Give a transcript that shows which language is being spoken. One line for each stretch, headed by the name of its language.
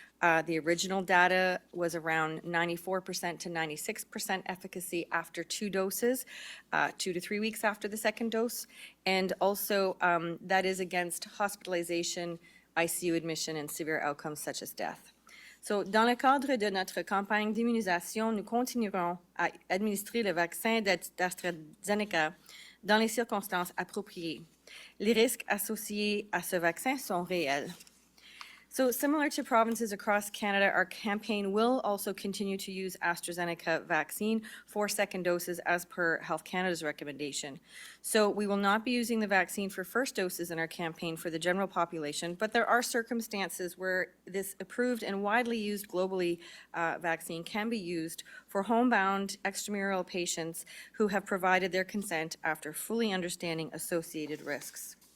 English: The original data was around 94% to 96% efficacy after 2 doses, 2 to 3 weeks after the second dose, and also that is against hospitalization, ICU admission, and severe outcomes such as death. So,
French: dans le cadre de notre campagne d'immunisation, nous continuerons à administrer le vaccin d'AstraZeneca dans les circonstances appropriées. Les risques associés à ce vaccin sont réels.
English: So similar to provinces across Canada, our campaign will also continue to use AstraZeneca vaccine for second doses as per Health Canada's recommendation. So we will not be using the vaccine for first doses in our campaign for the general population, but there are circumstances where this approved and widely used globally vaccine can be used for homebound extramural patients who have provided their consent after fully understanding associated risks.